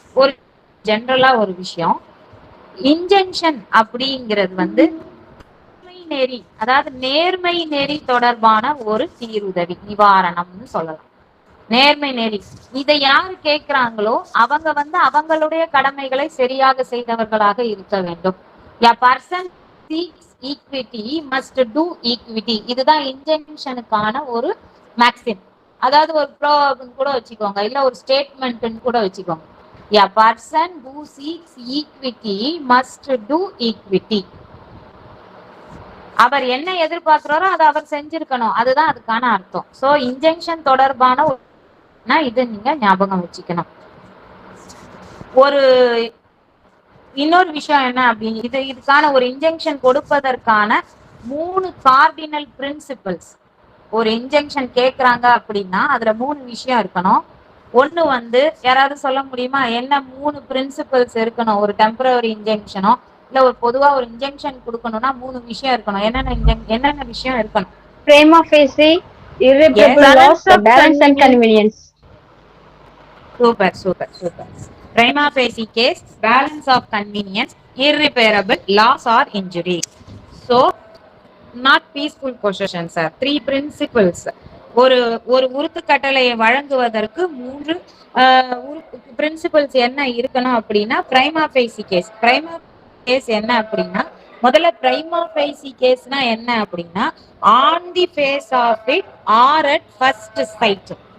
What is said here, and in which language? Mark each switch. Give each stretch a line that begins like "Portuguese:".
Tamil: ஒரு ஜெனரலா ஒரு விஷயம், இன்ஜெக்ஷன் அப்படிங்கிறது வந்து நெறி, அதாவது நேர்மை நெறி தொடர்பான ஒரு சீருதவி நிவாரணம்னு சொல்லலாம். நேர்மை நெறி இதை யாரு கேட்கிறாங்களோ அவங்க வந்து அவங்களுடைய கடமைகளை சரியாக செய்தவர்களாக இருக்க வேண்டும்.
English: A person seeks equity must do equity.
Tamil: இதுதான் இன்ஜெக்ஷனுக்கான ஒரு மேக்ஸிம், அதாவது ஒரு ப்ரோ கூட வச்சுக்கோங்க, இல்ல ஒரு ஸ்டேட்மெண்ட் கூட வச்சுக்கோங்க.
English: A person who seeks equity must do equity.
Tamil: அவர் என்ன எதிர்பார்க்கிறாரோ அதை அவர் செஞ்சிருக்கணும், அதுதான் அதுக்கான அர்த்தம். சோ இன்ஜெக்ஷன் தொடர்பான இது நீங்க ஞாபகம் வச்சுக்கணும். ஒரு இன்னொரு விஷயம் என்ன அப்படின்னு, இதுக்கான ஒரு இன்ஜெக்ஷன் கொடுப்பதற்கான 3 கார்டினல் பிரின்சிபல்ஸ். ஒரு இன்ஜெக்ஷன் கேட்கறாங்க அப்படின்னா அதுல 3 விஷயம் இருக்கணும். ஒண்ணு வந்து யாராவது சொல்ல முடியுமா என்ன 3 பிரின்சிபல்ஸ் இருக்கணும் ஒரு டெம்பரரி இன்ஜெக்ஷனோ இல்ல ஒரு பொதுவா ஒரு இன்ஜெக்ஷன் கொடுக்கணும்னா 3 விஷயம் இருக்கணும். என்னென்ன விஷயம் இருக்கணும்?
English: Prima facie, irreparable loss, balance and convenience. Super super super. Prima facie case, balance of convenience, irreparable loss or injury. So, not peaceful possession, sir. 3 principles.
Tamil: ஒரு ஒரு உறுத்து கட்டளையை வழங்குவதற்கு 3 பிரின்சிபல்ஸ் என்ன இருக்கணும் அப்படின்னா பிரைமா ஃபேசி கேஸ். பிரைமா கேஸ் என்ன அப்படின்னா, முதல்ல பிரைமா ஃபேசி கேஸ்னா என்ன அப்படின்னா,
English: On the face of it or at first sight.